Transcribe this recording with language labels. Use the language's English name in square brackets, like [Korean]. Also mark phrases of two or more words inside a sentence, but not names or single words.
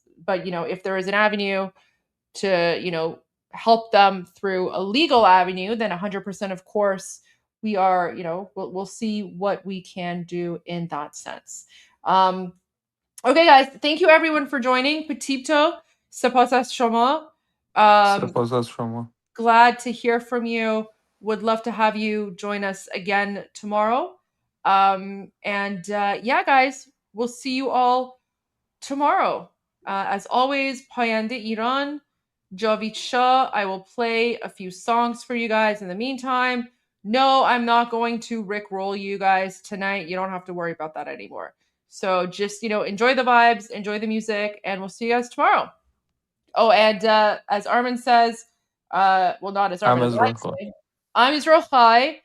[English] But if there is an avenue to help them through a legal avenue, then 100%, of course, we are, we'll see what we can do in that sense. Okay, guys, thank you everyone for joining. Petito, [Persian] سپاس از شما. سپاس از شما. [English] Glad to hear from you. Would love to have you join us again tomorrow. Yeah, guys, we'll see you all tomorrow. As always, [Persian] پاینده ایران, جاوید شاه. [English] I will play a few songs for you guys in the meantime. No, I'm not going to rickroll you guys tonight. You don't have to worry about that anymore. So just, enjoy the vibes, enjoy the music, and we'll see you guys tomorrow. Oh, and as Armin says, well, not as Armin, I'm [Hebrew] ישראל חי.